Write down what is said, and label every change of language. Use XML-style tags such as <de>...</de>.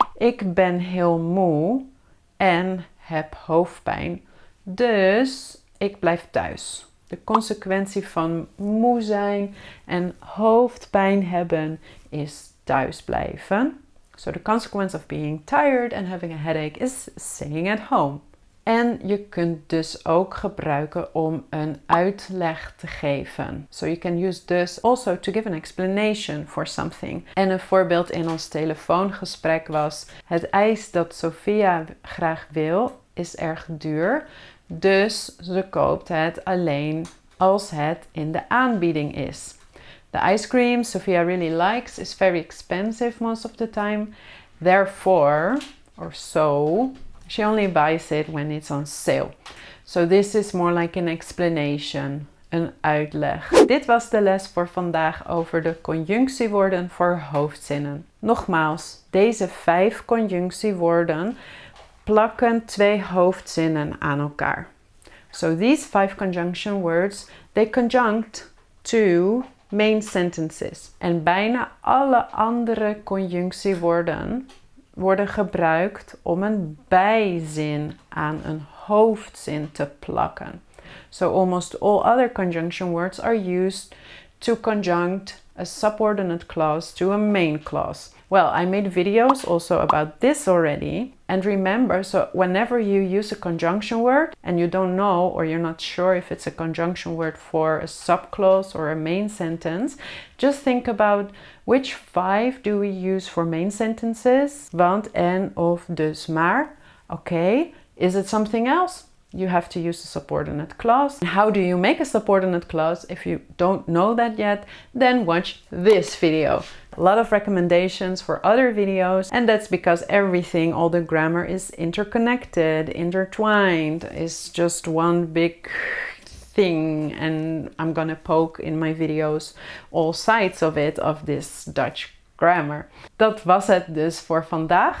<nl>Ik ben heel moe en heb hoofdpijn. Dus ik blijf thuis. De consequentie van moe zijn en hoofdpijn hebben is thuis blijven.</nl> <en>So the consequence of being tired and having a headache is staying at home.</en> <nl>En je kunt dus ook gebruiken om een uitleg te geven.</nl> <en>So you can use this also to give an explanation for something.</en> <nl>En een voorbeeld in ons telefoongesprek was: het ijs dat Sophia graag wil is erg duur. Dus ze koopt het alleen als het in de aanbieding is.</nl> <en>The ice cream Sophia really likes is very expensive most of the time. Therefore, or so, she only buys it when it's on sale. So this is more like an explanation,</en> <nl>een uitleg. Dit was de les voor vandaag over de conjunctiewoorden voor hoofdzinnen. Nogmaals, deze 5 conjunctiewoorden plakken 2 hoofdzinnen aan elkaar.</nl> <en>So these 5 conjunction words, they conjunct 2 main sentences.</en> <nl>En bijna alle andere conjunctiewoorden worden gebruikt om een bijzin aan een hoofdzin te plakken.</nl> <en>So almost all other conjunction words are used to conjunct a subordinate clause to a main clause. Well, I made videos also about this already. And remember, so whenever you use a conjunction word and you don't know or you're not sure if it's a conjunction word for a subclause or a main sentence, just think about which 5 do we use for main sentences? Want, en, of, dus, maar. Okay, is it something else? You have to use a subordinate clause. How do you make a subordinate clause? If you don't know that yet, then watch this video. A lot of recommendations for other videos, and that's because everything, all the grammar is interconnected, intertwined, is just one big thing, and I'm gonna poke in my videos all sides of it, of this Dutch grammar.</en> <nl>Dat was het dus voor vandaag. Bedankt voor het kijken. Een heel fijne dag</nl>